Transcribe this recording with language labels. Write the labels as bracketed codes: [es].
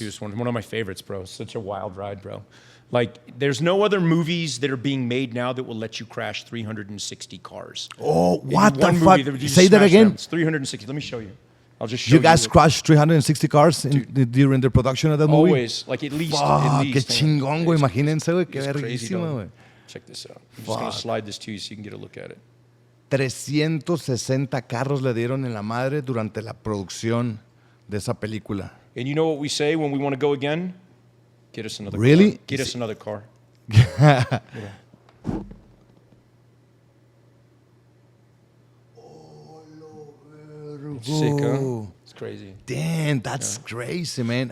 [en] It's one of my favorites, bro. Such a wild ride, bro. Like, there's no other movies that are being made now that will let you crash 360 cars. Oh, what the movie, fuck? Say that again. It's 360. Let me show you. I'll just show you. You guys crashed 360 cars during the production of that movie? Always. Like, at least. [es] Fuck, qué chingón, güey. Imagínense, güey. Qué verguísima, güey. [en] Check this out. I'm just going to slide this to you so you can get a look at it. [es] 360 carros le dieron en la madre durante la producción de esa película. [en] And you know what we say when we want to go again? Get us another really? car. Get us another car. Sick, huh? It's crazy. Damn, that's crazy, man.